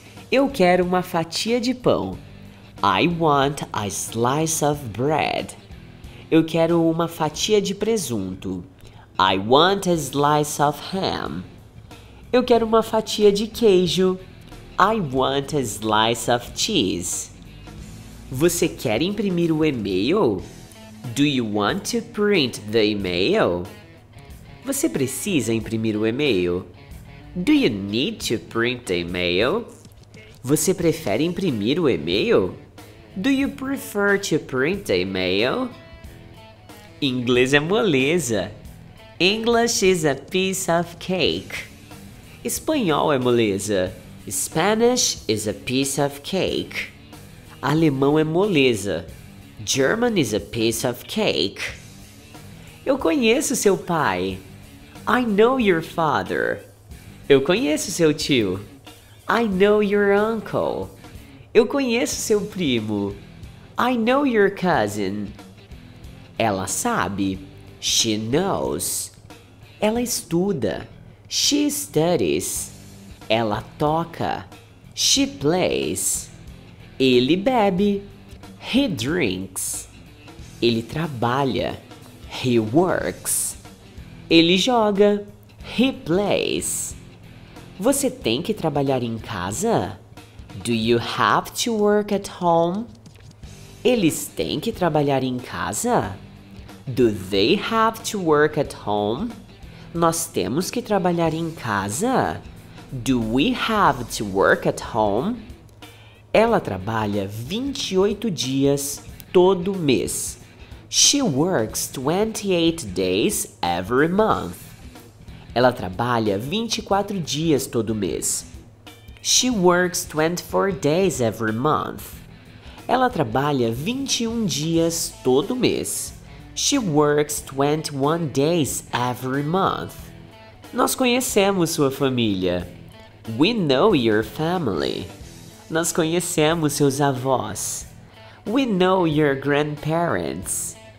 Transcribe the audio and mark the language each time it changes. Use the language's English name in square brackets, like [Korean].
[Portuguese] Eu quero uma fatia de pão. [English] I want a slice of bread. [Portuguese] Eu quero uma fatia de presunto. [English] I want a slice of ham. [Portuguese] Eu quero uma fatia de queijo. [English] I want a slice of cheese. [Portuguese] Você quer imprimir o e-mail? [English] Do you want to print the email? [Portuguese] Você precisa imprimir o e-mail? [English] Do you need to print the email? [Portuguese] Você prefere imprimir o e-mail? [English] Do you prefer to print the email? [Portuguese] Inglês é moleza. [English] English is a piece of cake. [Portuguese] Espanhol é moleza. [English] Spanish is a piece of cake. [Portuguese] Alemão é moleza. [English] German is a piece of cake. [Portuguese] Eu conheço seu pai. [English] I know your father. [Portuguese] Eu conheço seu tio. [English] I know your uncle. [Portuguese] Eu conheço seu primo. [English] I know your cousin. [Portuguese] Ela sabe. [English] She knows. [Portuguese] Ela estuda. [English] She studies. [Portuguese] Ela toca. [English] She plays. [Portuguese] Ele bebe. [English] He drinks. [Portuguese] Ele trabalha. [English] He works. [Portuguese] Ele joga. [English] He plays. [Portuguese] Você tem que trabalhar em casa? [English] Do you have to work at home? [Portuguese] Eles têm que trabalhar em casa? [English] Do they have to work at home? [Portuguese] Nós temos que trabalhar em casa? [English] Do we have to work at home? [Portuguese] Ela trabalha 28 dias todo mês. [English] She works 28 days every month. [Portuguese] Ela trabalha 24 dias todo mês. [English] She works 24 days every month. [Portuguese] Ela trabalha 21 dias todo mês. [English] She works 21 days every month. [Portuguese] Nós conhecemos sua família. [English] We know your family. [Portuguese] Nós conhecemos seus avós. [English] We know your grandparents.